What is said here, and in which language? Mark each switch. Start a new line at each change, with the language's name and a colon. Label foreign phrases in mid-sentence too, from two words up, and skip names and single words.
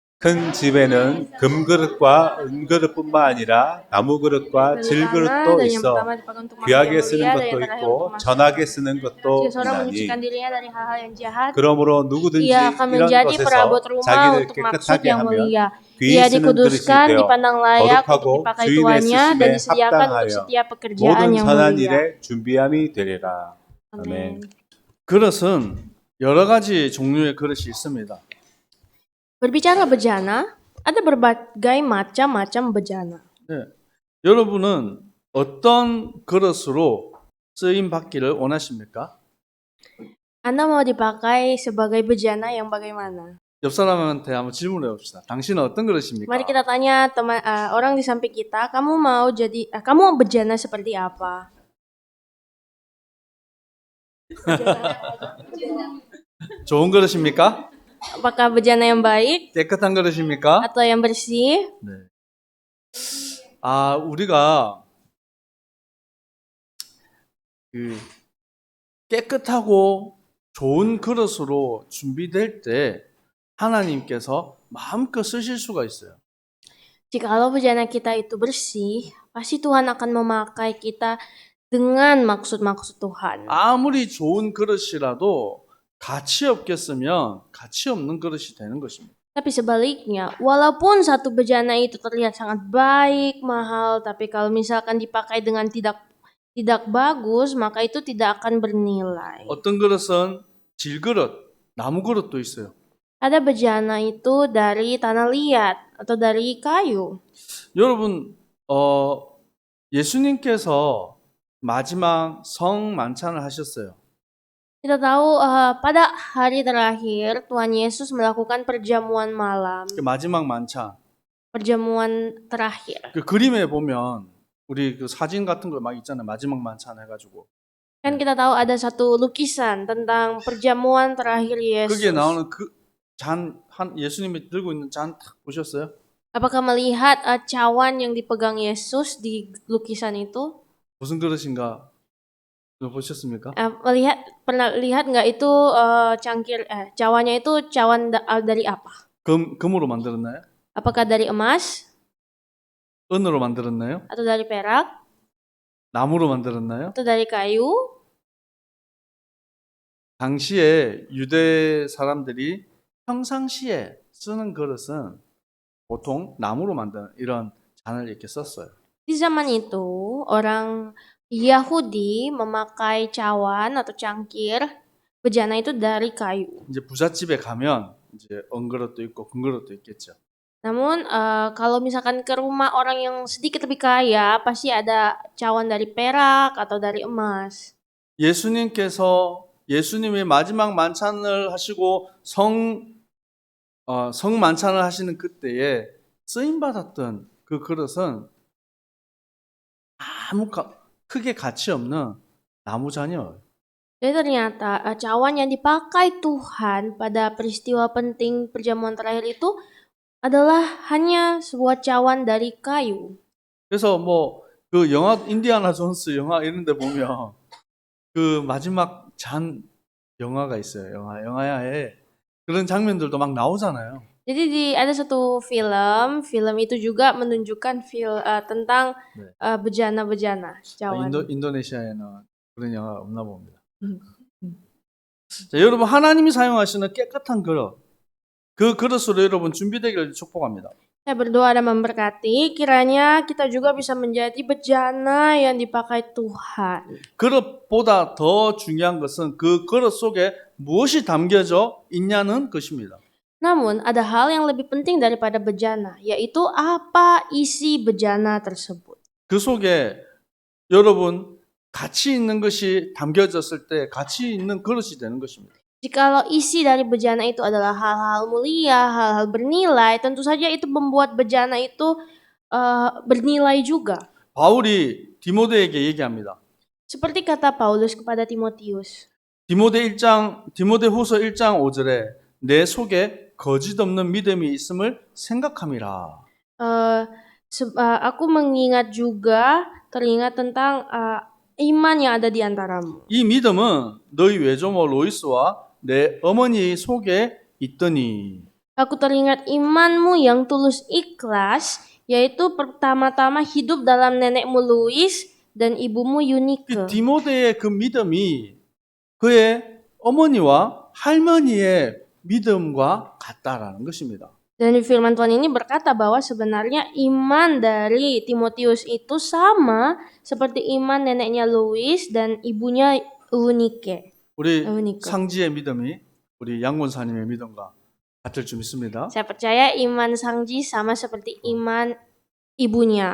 Korean: 큰 집에는 금그릇과 은그릇뿐만 아니라 나무그릇과
Indonesian: Dari tanah,
Korean: 질그릇도
Indonesian: dan yang
Korean: 있어
Indonesian: pertama dipakai untuk makan yang
Korean: 귀하게 쓰는
Indonesian: mulia, dan
Korean: 것도
Indonesian: yang terakhir
Korean: 있고
Indonesian: untuk makan.
Korean: 전하게 쓰는 것도
Indonesian: Jika seorang menyucikan
Korean: 있나니
Indonesian: dirinya dari hal-hal yang jahat,
Korean: 그러므로
Indonesian: ia
Korean: 누구든지
Indonesian: akan
Korean: 이런
Indonesian: menjadi perabot
Korean: 것에서
Indonesian: rumah
Korean: 자기를
Indonesian: untuk maksud
Korean: 깨끗하게
Indonesian: yang
Korean: 하면
Indonesian: mulia.
Korean: 귀히
Indonesian: Ia
Korean: 쓰는 그릇이
Indonesian: dikuduskan,
Korean: 되어
Indonesian: dipandang layak untuk
Korean: 거룩하고
Indonesian: dipakai
Korean: 주인의
Indonesian: tuannya, dan
Korean: 쓰심에
Indonesian: disediakan untuk
Korean: 합당하여
Indonesian: setiap pekerjaan
Korean: 모든
Indonesian: yang
Korean: 선한
Indonesian: mulia.
Korean: 일에 준비함이 되리라. 아멘.
Indonesian: Amin.
Korean: 그릇은 여러 가지 종류의 그릇이 있습니다.
Indonesian: Berbicara bejana, ada berbagai macam-macam bejana.
Korean: 네. 여러분은 어떤 그릇으로 쓰임 받기를 원하십니까?
Indonesian: Anda mau dipakai sebagai bejana yang bagaimana?
Korean: 옆 사람한테 한번 질문해 봅시다. 당신은 어떤 그릇입니까?
Indonesian: Mari kita tanya teman orang di samping kita, kamu bejana seperti apa?
Korean: 좋은 그릇입니까?
Indonesian: Apakah bejana yang baik
Korean: 깨끗한 그릇입니까?
Indonesian: atau yang bersih?
Korean: 네. 우리가 그 깨끗하고 좋은 그릇으로 준비될 때 하나님께서 마음껏 쓰실 수가 있어요.
Indonesian: Jikalau bejana kita itu bersih, pasti Tuhan akan memakai kita dengan maksud-maksud Tuhan.
Korean: 아무리 좋은 그릇이라도 가치 없게 쓰면 가치 없는 그릇이 되는 것입니다.
Indonesian: Tapi sebaliknya, walaupun satu bejana itu terlihat sangat baik, mahal, tapi kalau misalkan dipakai dengan tidak bagus, maka itu tidak akan bernilai.
Korean: 어떤 그릇은 질그릇, 나무 그릇도 있어요.
Indonesian: Ada bejana itu dari tanah liat atau dari kayu.
Korean: 여러분, 예수님께서 마지막 성 만찬을 하셨어요.
Indonesian: Kita tahu pada hari terakhir Tuhan Yesus melakukan perjamuan malam,
Korean: 그 마지막 만찬.
Indonesian: perjamuan terakhir.
Korean: 그 그림에 보면 우리 그 사진 같은 거 막 있잖아요. 마지막 만찬 해가지고.
Indonesian: Kan kita tahu ada satu lukisan tentang perjamuan terakhir Yesus.
Korean: 거기에 나오는 그 예수님이 들고 있는 잔 딱 보셨어요?
Indonesian: Apakah melihat cawan yang dipegang Yesus di lukisan itu?
Korean: 무슨 그릇인가? 그거 보셨습니까?
Indonesian: Pernah lihat nggak itu cawannya itu cawan dari apa?
Korean: 금으로 만들었나요?
Indonesian: Apakah dari emas
Korean: 은으로 만들었나요?
Indonesian: atau dari perak
Korean: 나무로 만들었나요?
Indonesian: atau dari kayu?
Korean: 당시에 유대 사람들이 평상시에 쓰는 그릇은 보통 나무로 만든 이런 잔을 이렇게 썼어요.
Indonesian: Di zaman itu orang Yahudi memakai cawan atau cangkir bejana itu dari kayu.
Korean: 이제 부잣집에 가면 이제 은그릇도 있고 금그릇도 있겠죠.
Indonesian: Namun kalau misalkan ke rumah orang yang sedikit lebih kaya, pasti ada cawan dari perak atau dari emas.
Korean: 예수님의 마지막 만찬을 하시고 성 만찬을 하시는 그때에 쓰임 받았던 그 그릇은 크게 가치 없는 나무 잔이에요.
Indonesian: Jadi ternyata cawan yang dipakai Tuhan pada peristiwa penting perjamuan terakhir itu adalah hanya sebuah cawan dari kayu.
Korean: 그래서 그 영화 인디아나 존스 영화 이런 데 보면 그 마지막 잔 영화가 있어요. 영화에 그런 장면들도 막 나오잖아요.
Indonesian: Jadi ada satu film itu juga menunjukkan tentang bejana-bejana cawan.
Korean: 인도네시아에는 그런 영화가 없나 봅니다. 자, 여러분 하나님이 사용하시는 깨끗한 그릇, 그 그릇으로 여러분 준비되기를 축복합니다.
Indonesian: Saya berdoa dan memberkati, kiranya kita juga bisa menjadi bejana yang dipakai Tuhan.
Korean: 그릇보다 더 중요한 것은 그 그릇 속에 무엇이 담겨져 있냐는 것입니다.
Indonesian: Namun ada hal yang lebih penting daripada bejana, yaitu apa isi bejana tersebut.
Korean: 그 속에 여러분 가치 있는 것이 담겨졌을 때 가치 있는 그릇이 되는 것입니다.
Indonesian: Jikalau isi dari bejana itu adalah hal-hal mulia, hal-hal bernilai, tentu saja itu membuat bejana itu bernilai juga.
Korean: 바울이 디모데에게 얘기합니다.
Indonesian: Seperti kata Paulus kepada Timotius.
Korean: 디모데후서 1장 5절에 내 속에 거짓 없는 믿음이 있음을 생각함이라.
Indonesian: Aku mengingat juga, teringat tentang iman yang ada di antaramu.
Korean: 이 믿음은 너희 외조모 로이스와 내 어머니 속에 있더니.
Indonesian: Aku teringat imanmu yang tulus ikhlas, yaitu pertama-tama hidup dalam nenekmu Louis dan ibumu
Korean: 이
Indonesian: Eunike.
Korean: 디모데의 그 믿음이 그의 어머니와 할머니의 믿음과 같다라는 것입니다.
Indonesian: Dan firman Tuhan ini berkata bahwa sebenarnya iman dari Timotius itu sama seperti iman neneknya Louis dan ibunya Eunike.
Korean: 우리
Indonesian: Eunike.
Korean: 상지의 믿음이 우리 양권사님의 믿음과 같을 줄 믿습니다.
Indonesian: Saya percaya iman Sangji sama seperti iman ibunya.